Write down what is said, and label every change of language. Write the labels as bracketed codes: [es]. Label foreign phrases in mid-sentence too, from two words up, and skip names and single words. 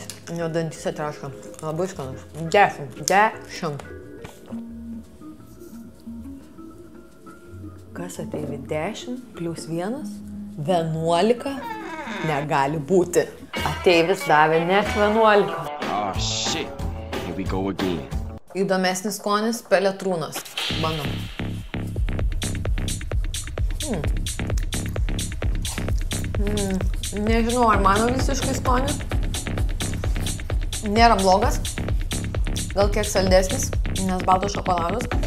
[lt] Jo dantyse traška. Labai skanus. 10. 10. Kas ateivi? 10 plus 1? 11? Negali būti. Ateivis davė net 11. [en] Oh shit. Here we go again. [lt] Įdomesnis skonis - peletrūnas. Bandom. Nežinau, ar mano visiškai skonis. Nėra blogas. Gal kiek saldesnis, nes baltas šokoladas.